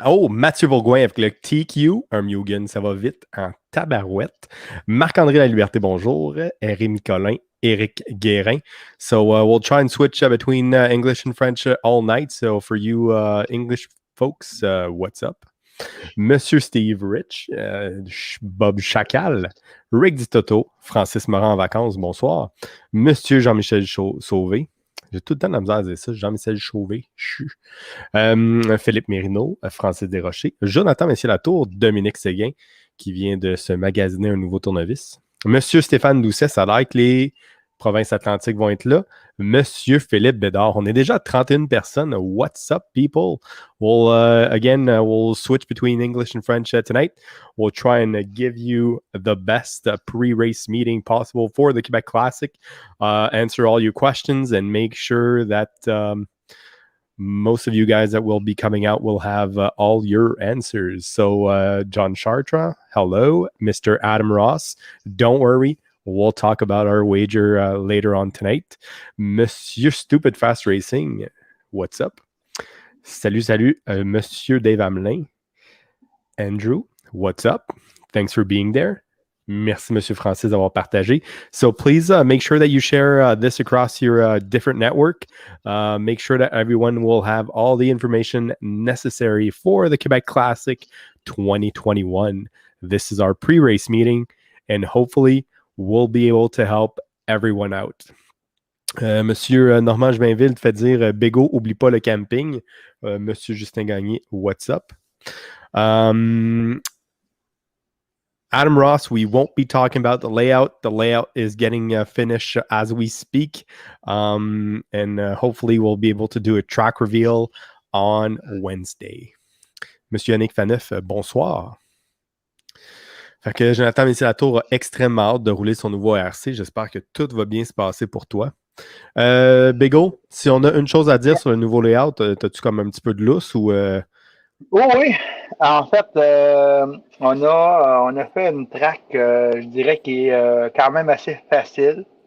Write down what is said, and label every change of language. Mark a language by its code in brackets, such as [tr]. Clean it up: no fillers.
[fr] Oh, Mathieu Bourgoin avec le TQ. Un Mugen, ça va vite en tabarouette. Marc-André La Liberté, bonjour. Rémi Collin, Éric Guérin. [en] So we'll try and switch between English and French all night. So for you English folks, what's up? [fr] Monsieur Steve Rich, Bob Chacal, Rick Di Toto, Francis Morin en vacances, bonsoir. Monsieur Jean-Michel Sauvé, j'ai tout le temps de la misère à dire ça, Jean-Michel Sauvé, Philippe Mérineau, Francis Desrochers, Jonathan Messier-Latour, Dominique Séguin, qui vient de se magasiner un nouveau tournevis. Monsieur Stéphane Doucet, ça a l'air que les provinces atlantiques vont être là. Monsieur Philippe Bédard, on est déjà à 31 personnes. [en] What's up, people? We'll switch between English and French tonight. We'll try and give you the best pre-race meeting possible for the Quebec Classic. Answer all your questions and make sure that most of you guys that will be coming out will have all your answers. So, John Chartra, hello. Mr. Adam Ross, don't worry. We'll talk about our wager later on tonight. Monsieur Stupid Fast Racing, what's up? Salut, Monsieur Dave Amelin. Andrew, what's up? Thanks for being there. [fr] Merci, Monsieur Francis, d'avoir partagé. [en] So please make sure that you share this across your different network. Make sure that everyone will have all the information necessary for the Quebec Classic 2021. This is our pre-race meeting, and hopefully we'll be able to help everyone out. [fr] Monsieur Normand Joinville te fait dire Bégo, oublie pas le camping. [en] Monsieur Justin Gagné, what's up? Adam Ross, we won't be talking about the layout. The layout is getting finished as we speak. And hopefully we'll be able to do a track reveal on Wednesday. [fr] Monsieur Yannick Faneuf, bonsoir. Fait que Jonathan Messier-Latour a extrêmement hâte de rouler son nouveau RC. J'espère que tout va bien se passer pour toi. Bégo, si on a une chose à dire sur le nouveau layout, as-tu comme un petit peu de lousse ou... Oui. En fait, on a fait une track, je dirais, qui est quand même assez facile.